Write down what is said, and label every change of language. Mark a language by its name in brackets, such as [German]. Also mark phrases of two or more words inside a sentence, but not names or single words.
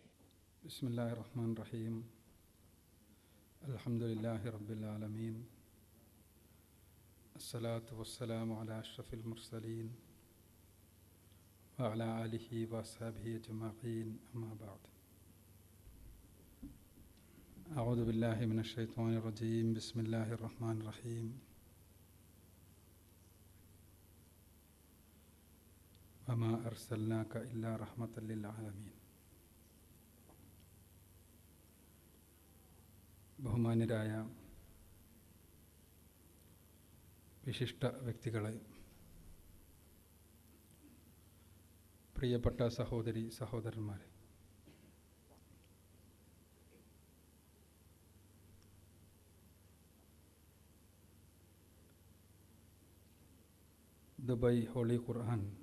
[Arabic] بسم الله الرحمن الرحيم. الحمد لله رب العالمين. الصلاة والسلام على أشرف المرسلين وعلى آله وأصحابه أجمعين. أما بعد. أعوذ بالله من الشيطان الرجيم. بسم الله الرحمن الرحيم. وما أرسلناك إلا رحمة للعالمين. [Malayalam] ബഹുമാന്യരായ വിശിഷ്ട വ്യക്തികളെ, പ്രിയപ്പെട്ട സഹോദരി സഹോദരന്മാരെ, ദുബായ് ഹോളി ഖുർആൻ